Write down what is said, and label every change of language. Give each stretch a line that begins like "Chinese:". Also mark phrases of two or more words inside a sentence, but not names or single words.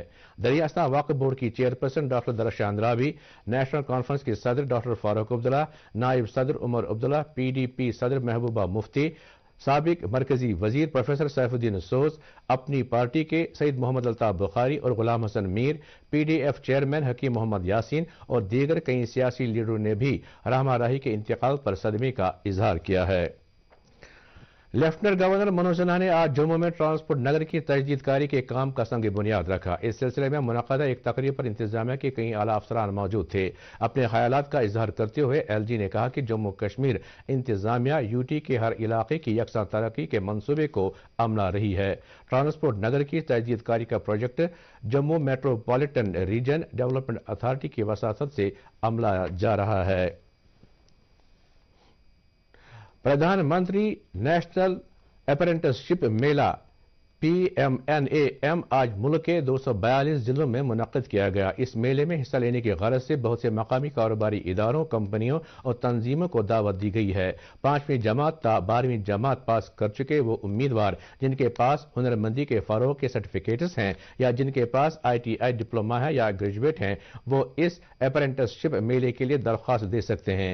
Urdu: دریاستہ وقف بورڈ کی چیئرپرسن ڈاکٹر درخشاں اندرابی، نیشنل کانفرنس کے صدر ڈاکٹر فاروق عبداللہ، نائب صدر عمر عبداللہ، PDP صدر محبوبہ مفتی، سابق مرکزی وزیر پروفیسر سیف الدین سوز، اپنی پارٹی کے سید محمد الطاف بخاری اور غلام حسن میر، PDF چیئرمین حکیم محمد یاسین اور دیگر کئی سیاسی لیڈروں نے بھی رحمہ راہی کے انتقال پر صدمے کا اظہار کیا ہے. لیفٹیننٹ گورنر منوج سنہا نے آج جموں میں ٹرانسپورٹ نگر کی تجدید کاری کے کام کا سنگ بنیاد رکھا. اس سلسلے میں منعقدہ ایک تقریب پر انتظامیہ کے کئی اعلیٰ افسران موجود تھے. اپنے خیالات کا اظہار کرتے ہوئے LG نے کہا کہ جموں کشمیر انتظامیہ UT کے ہر علاقے کی یکساں ترقی کے منصوبے کو عملا رہی ہے. ٹرانسپورٹ نگر کی تجدید کاری کا پروجیکٹ جموں میٹروپولیٹن ریجن ڈیولپمنٹ اتھارٹی کی وساطت سے عملا جا رہا ہے. پردھان منتری نیشنل اپرنٹسشپ میلہ PMNAM آج ملک کے 242 ضلعوں میں منعقد کیا گیا. اس میلے میں حصہ لینے کی غرض سے بہت سے مقامی کاروباری اداروں، کمپنیوں اور تنظیموں کو دعوت دی گئی ہے. 5ویں جماعت تا 12ویں جماعت پاس کر چکے وہ امیدوار جن کے پاس ہنرمندی کے فروغ کے سرٹیفکیٹس ہیں یا جن کے پاس ITI ڈپلوما ہے یا گریجویٹ ہیں، وہ اس اپرنٹسشپ میلے کے لیے درخواست دے سکتے ہیں.